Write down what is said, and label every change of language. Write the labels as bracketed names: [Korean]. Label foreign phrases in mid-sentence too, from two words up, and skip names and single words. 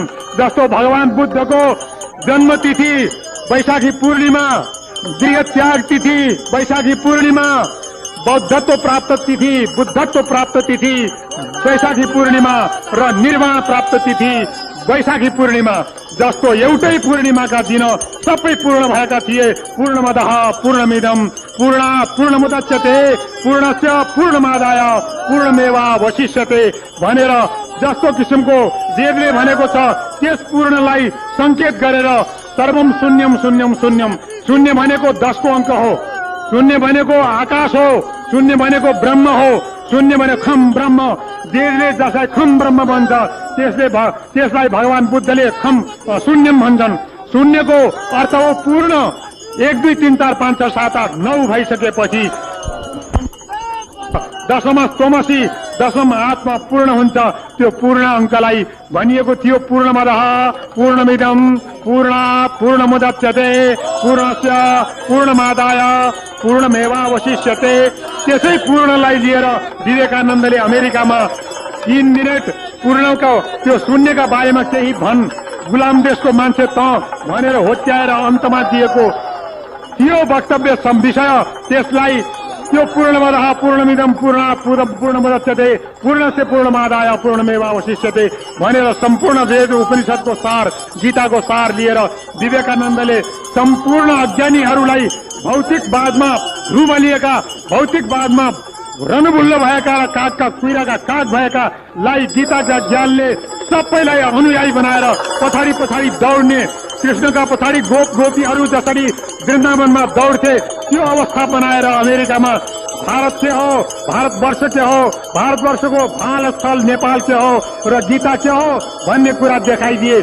[Nepali] जस्तो भगवान बुद्धको जन्म तिथि वैशाखी पूर्णिमा, गृह त्याग तिथि वैशाखी पूर्णिमा, बौद्धत्व प्राप्त तिथि, बुद्धत्व प्राप्त तिथि वैशाखी पूर्णिमा र निर्वाण प्राप्त तिथि वैशाखी पूर्णिमा। जस्तो एउटै पूर्णिमाका दिन सबै पूर्ण भएका थिए। [Sanskrit] पूर्णमदः पूर्णमिदं पूर्णात् पूर्णमुदच्यते पूर्णस्य पूर्णमादाय पूर्णमेवावशिष्यते [Nepali] भनेर जस्तो किसिमको वेदले भनेको छ, त्यस पूर्णलाई संकेत गरेर [Sanskrit] सर्वम शून्यम शून्यम शून्यम, [Nepali] शून्य भनेको 10 को अंक हो, शून्य भनेको आकाश हो, शून्य भनेको ब्रह्म हो, शून्य भनेको [Sanskrit] खम ब्रह्म। [Nepali] वेदले जसलाई [Sanskrit] खम ब्रह्म [Nepali] भन्छ त्यसलाई भगवान बुद्धले [Sanskrit] खम शून्यम [Nepali] भन्छन्। शून्यको अर्थ हो पूर्ण। 1 2 3 4 5 6 7 8 9 भइसकेपछि [Sanskrit] दशम स्तोमसी, दशम आत्मा [Nepali] पूर्ण हुन्छ। त्यो पूर्ण अंकलाई भनिएको थियो [Sanskrit] पूर्णमदः पूर्णमिदं पूर्णात् पूर्णमुदच्यते पूर्णस्य पूर्णमादाय पूर्णमेवावशिष्यते। [Nepali] त्यसै पूर्णलाई लिएर विवेकानन्दले अमेरिकामा 3 मिनेट पूर्णको त्यो शून्यका बारेमा केही भन्, गुलाम देशको मान्छे त भनेर होच्याएर अन्तमा दिएको थियो वक्तव्य विषय। त्यसलाई त्यो [Sanskrit] पूर्णमदः पूर्णमिदं पूर्णात् पूर्णमुदच्यते पूर्णस्य पूर्णमादाय पूर्णमेवावशिष्यते [Nepali] भनेर सम्पूर्ण वेद उपनिषदको सार गीताको सार लिएर विवेकानन्दले सम्पूर्ण अज्ञानीहरूलाई भौतिकवादमा रुमलिएका भौतिकवादमा रणभुल्ल भएका र कागका कुइराका काग भएकालाई गीताका ज्ञानले सबैलाई अनुयायी बनाएर पछाडि पछाडि दौड्ने कृष्णका पछाडि गोप गोपीहरू जसरी वृन्दावनमा दौड्थे त्यो अवस्था बनाएर अमेरिकामा भारत के हो भारतवर्ष के हो भारतवर्षको भाल स्थल नेपाल के हो र गीता के हो भन्ने कुरा देखाइदिए।